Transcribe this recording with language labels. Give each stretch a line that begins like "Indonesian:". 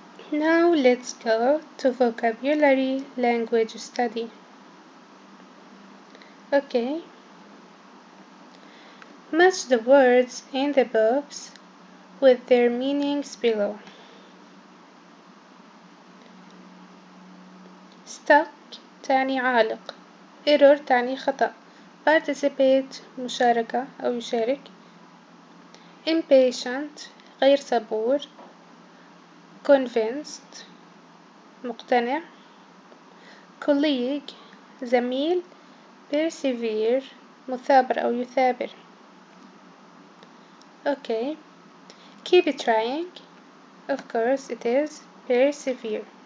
English: Now let's go to vocabulary language study. Okay. Match the words in the box with their meanings below.
Arabic: Stuck تعني عالق. Error تعني خطأ. Participate مشاركة أو يشارك. Impatient غير صبور. Convinced مقتنع. Colleague زميل. Persevere مثابر أو يثابر.
English: Okay. Keep trying. Of course it is persevere.